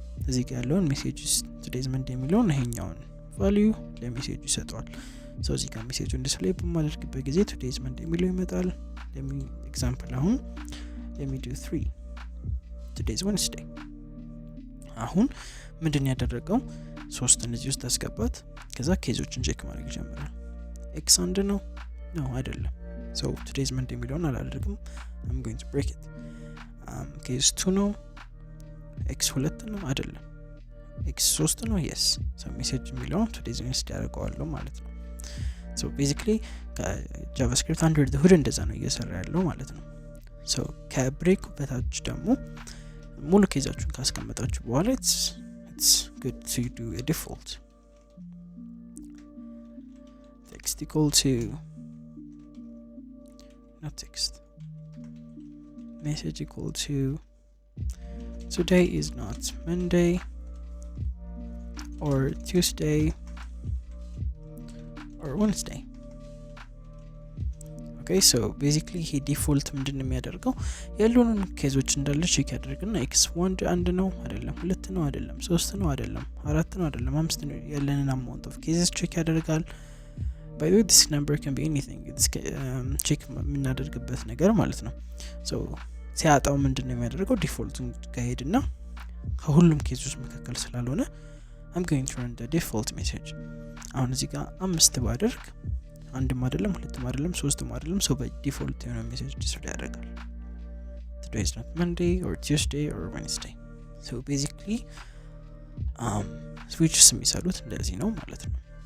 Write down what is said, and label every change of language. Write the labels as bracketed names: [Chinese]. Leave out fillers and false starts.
[Amharic] እዚህ ጋር ያለውን ሜሴጅስ [English] today is Monday [Amharic] የሚለውን ይሄኛውን ቫልዩ ለሜሴጁ ይሰጠዋል። so እዚህ ጋር ሜሴጁን ዲስፕሌይ በማድረግበት ጊዜ today is Monday የሚለው ይመጣል። ኤግዛምፕል አሁን [English] let me do 3 today is Wednesday። [Amharic] አሁን ምንድን ያደረገው 3 እዚህ ውስጥ አስገባት። ከዛ ኬዞችን ቼክ ማድረግ ጀመረ። ኤክስ አንድ ነው አይደለም። so today is Monday የሚለውን አላደርግም። [English] I'm going to break it. [Amharic] case 2 ነው፣ ኤክስ 2 ነው አይደለም፣ ኤክስ 3 ነው yes። so message የሚለውን [English] today is Wednesday [Amharic] ያደርገዋለሁ ማለት ነው። so basically ጃቫስክሪፕት [English] under the hood [Amharic] እንደዛ ነው እየሰራ ያለው ማለት ነው። so ከብሬክ በታች ደግሞ ሙሉ ኬዛችሁን ካስቀመጣችሁ በኋላ [English] it's good to do a default text equal to [Amharic] not text message equal to [English] today is not Monday or Tuesday or Wednesday. [Amharic] okay so basically he default ምንድነው የሚያደርገው ያሉንን ኬዞች እንዳለ ቼክ ያደርግና x 1 ነው አይደለም 2 ነው አይደለም 3 ነው አይደለም 4 ነው አይደለም 5 ነው ያለንን [English] amount of cases [Amharic] ቼክ ያደርጋል [English] by the way this number can be anything this [Amharic] ቼክ የምናደርግበት ነገር ማለት ነው so ሲያጣው ምንድነው የሚያደርገው ዲፎልቱን ጋሄድና ከሁሉም ኬዞች መካከል ስላልሆነ [English] I'm going to run the default message [Amharic] አሁን እዚህ ጋር 5 ባደርግ አንድም አይደለም ሁለትም አይደለም ሶስትም አይደለም so by default የሆነ ሜሴጅ ዲስፕሌይ ያደርጋል [English] today is not Monday or Tuesday or Wednesday [Amharic] so basically switches የሚሰሩት እንደዚህ ነው ማለት ነው